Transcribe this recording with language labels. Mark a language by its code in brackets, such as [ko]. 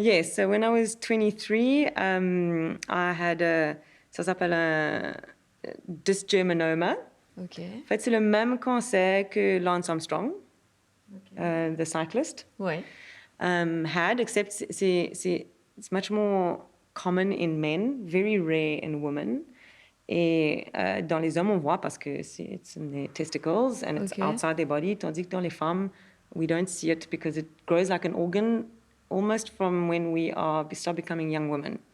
[en] Yes, so when I was 23, I had [fr] ça s'appelle un [en] dysgerminoma. OK. [fr] En fait, c'est le même cancer que Lance Armstrong, [en] the cyclist, [fr] Ouais. [en] had, except it's much more common in men, very rare in women. [fr] Et dans les hommes, on voit parce que [en] it's in their testicles and it's outside their body, [fr] tandis que dans les femmes, [en] we don't see it because it grows like an organ almost from when we start becoming young women.